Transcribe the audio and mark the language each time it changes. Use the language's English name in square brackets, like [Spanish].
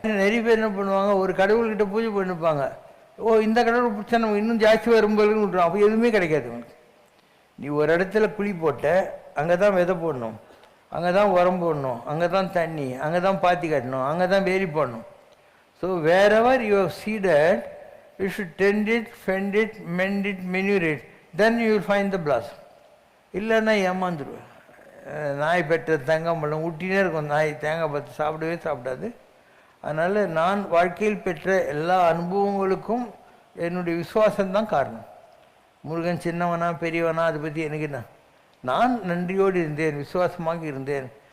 [Tamil] நிறைய பேர் என்ன பண்ணுவாங்க, ஒரு கடவுள்கிட்ட பூஜை பண்ணிப்பாங்க. ஓ இந்த கடவுள் பிடிச்சா நம்ம இன்னும் ஜாஸ்தி வரும்போதுன்னு விட்டுருவோம். அப்போ எதுவுமே கிடைக்காது உனக்கு. நீ ஒரு இடத்துல குழி போட்ட, அங்கே தான் விதை போடணும், அங்கே தான் உரம் போடணும், அங்கே தான் தண்ணி, அங்கே தான் பாத்தி கட்டணும், அங்கே தான் வேலி போடணும். [English] So whatever you have seeded, you should tend it, fend it, mend it, manure it, then you will find the blossom. [Tamil] இல்லைன்னா ஏமாந்துருவேன். நாய் பெற்ற தேங்காய் பழம் ஊட்டினே இருக்கும். நாய் தேங்காய் பார்த்து சாப்பிடவே சாப்பிடாது. அதனால் நான் வாழ்க்கையில் பெற்ற எல்லா அனுபவங்களுக்கும் என்னுடைய விசுவாசம்தான் காரணம். முருகன் சின்னவனா பெரியவனா அதை பற்றி எனக்கு என்ன, நான் நன்றியோடு இருந்தேன், விசுவாசமாக இருந்தேன்.